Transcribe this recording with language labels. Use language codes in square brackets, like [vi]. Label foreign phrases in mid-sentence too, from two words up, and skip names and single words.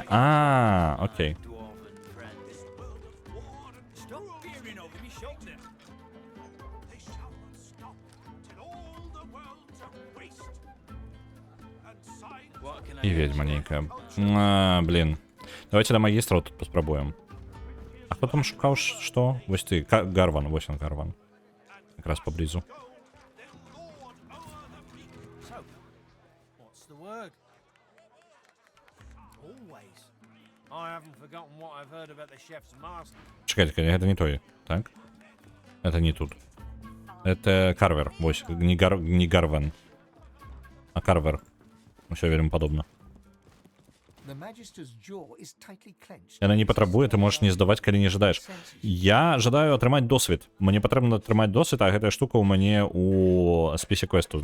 [be] Окей. І ведьма нейкая. [ru] Блин. [be] Давайте до магістра тут паспрабуем. А хто там шукаў што? Вось ты, Гарван, вось он Гарван. Якраз поблизу. Чекайте, [ru] это не той, так? Это не тут. Это Карвер, вось, не Гарван, а Карвер. [be] Все вельмі падобна. Яна не патрабуе, ты можаш не здаваць, калі не жадаеш. Я жадаю атрымаць досвед. Мне патрэбна атрымаць досвед, а гэтая штука ў мяне у спісе квесту.